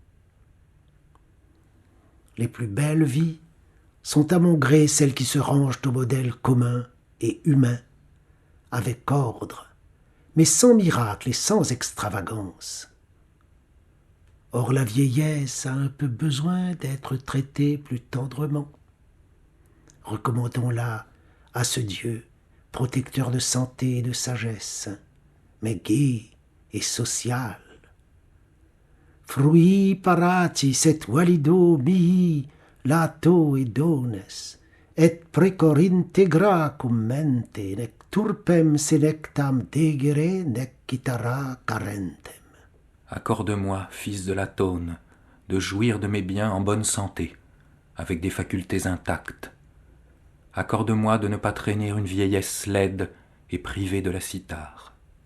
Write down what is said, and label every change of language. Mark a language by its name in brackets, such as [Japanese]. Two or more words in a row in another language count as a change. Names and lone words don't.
[French] Les plus belles vies sont à mon gré celles qui se rangent au modèle commun et humain, avec ordre, mais sans miracle et sans extravagance. Or la vieillesse a un peu besoin d'être traitée plus tendrement. Recommandons-la à ce Dieu, protecteur de santé et de sagesse, mais gai et social. [Latin] Frui paratis et valido mihi lato et dones, et precor integra cum mente, nec turpem senectam degere, nec citara carentem. [French] Accorde-moi, fils de Latone, de jouir de mes biens en bonne santé, avec des facultés intactes. Accorde-moi de ne pas traîner une vieillesse laide et privée de la cithare.